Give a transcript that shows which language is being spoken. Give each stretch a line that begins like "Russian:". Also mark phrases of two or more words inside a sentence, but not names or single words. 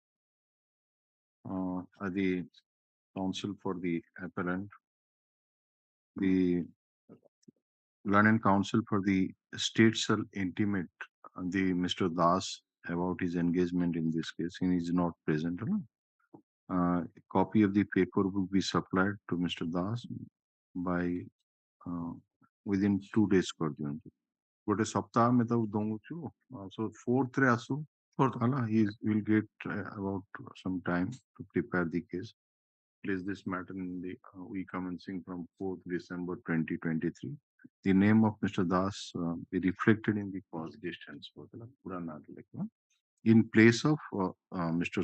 English: The counsel for the appellant, the learned counsel for the state shall intimate the Mr. Das about his engagement in this case. He is not present. No? A copy of the paper will be supplied to Mr. Das by within 2 days
Odia: କରିଦିଅନ୍ତୁ ଗୋଟେ ସପ୍ତାହ ଆମେ ତାକୁ ଦଉଛୁ
English: so
Odia: 4th ରେ ଆସୁ ହେଲା
English: he will get about some time to prepare the case. Place this matter in the we commencing from 4th December 2023. The name of Mr. Das be reflected in the cause distance in place of Mr.